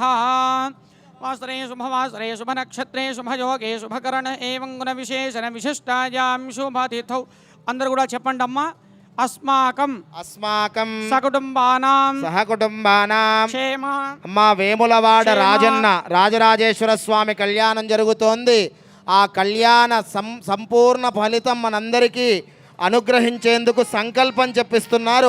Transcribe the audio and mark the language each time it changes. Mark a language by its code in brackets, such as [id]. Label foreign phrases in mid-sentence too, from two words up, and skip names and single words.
[sa] वासरे शुभवासरे शुभनक्षत्रे शुभयोगे शुभकरण एवं गुणविशेषण विशिष्टायां शुभतिथौ. [te] అందరూ కూడా చెప్పండి అమ్మా. అస్మాకం [sa] అస్మాకం సకుటుంబానాం సహకుటుంబానాం క్షేమ. [te] అమ్మా వేములవాడ [sa] క్షేమ. [te] రాజన్న రాజరాజేశ్వర స్వామి కళ్యాణం జరుగుతోంది. ఆ కళ్యాణ సంపూర్ణ ఫలితం మనందరికీ అనుగ్రహించేందుకు సంకల్పం చెప్పిస్తున్నారు.